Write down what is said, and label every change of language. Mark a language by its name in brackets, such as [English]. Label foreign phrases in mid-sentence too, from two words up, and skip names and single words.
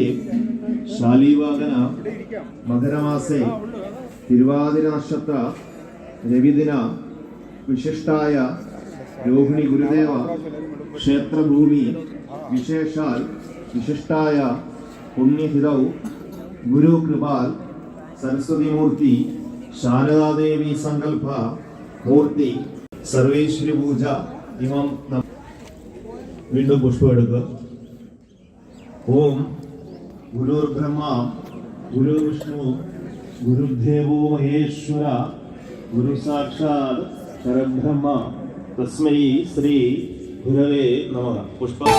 [Sanskrit] शालीवाहन मकरमासे तिरुवादिरनक्षत्र रविदिन विशिष्टाय रोहिणी गुरुदेव क्षेत्रभूमि विशेषाल विशिष्टाय पुण्यहितौ गुरुकृपाल सरस्वती मूर्ति शारदा देवी संकल्प मूर्ति सर्वेश्वरी पूजा इमं [Malayalam] वीണ്ടും പുഷ്പം എടുക്കുക. [Sanskrit] ॐ गुरुर्ब्रह्म गुरुर्विष्णु गुरुदेवो महेश्वर गुरु साक्षात् परब्रह्म तस्मै श्री गुरवे नमः. [Malayalam] പുഷ്പം